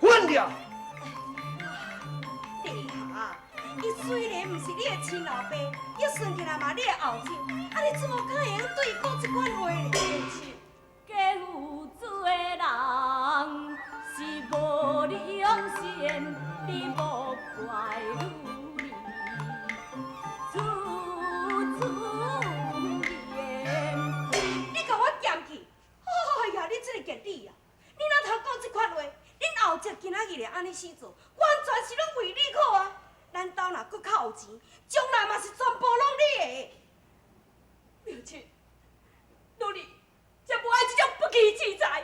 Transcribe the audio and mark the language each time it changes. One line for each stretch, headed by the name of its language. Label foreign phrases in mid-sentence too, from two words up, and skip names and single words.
Min Nan Chinese: 弟下，伊虽然毋是你的亲老爸，也算起来嘛你的后亲，啊你怎么可会用对伊讲这款话呢？家有做人是无良心，你莫怪女儿处处言。你甲我嫌弃？哎呀，你这个贱女啊！你哪通讲这款话？恁后姐今仔日会安尼死做，完全是拢为你好啊！咱兜若搁较有钱，将来嘛是全部拢你的。苗青，奴儿才无爱这种不义之财。